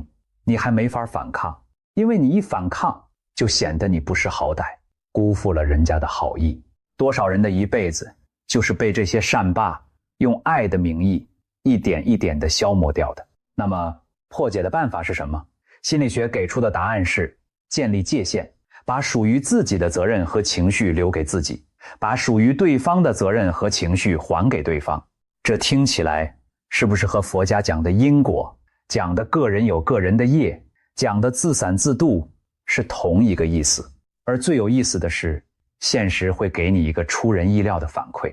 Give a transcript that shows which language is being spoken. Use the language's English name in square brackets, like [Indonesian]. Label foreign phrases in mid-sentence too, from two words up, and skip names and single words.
[Chinese] 你還沒法反抗，因為你一反抗，就顯得你不識好歹，辜負了人家的好意。多少人的一輩子，就是被這些善霸用愛的名義，一點一點地消磨掉的。那麼，破解的辦法是什麼？心理學給出的答案是建立界限，把屬於自己的責任和情緒留給自己，把屬於對方的責任和情緒還給对方。這聽起來是不是和佛家講的因果，講的個人有個人的業，講的自散自度是同一個意思？而最有意思的是，現實會給你一個出人意料的反饋。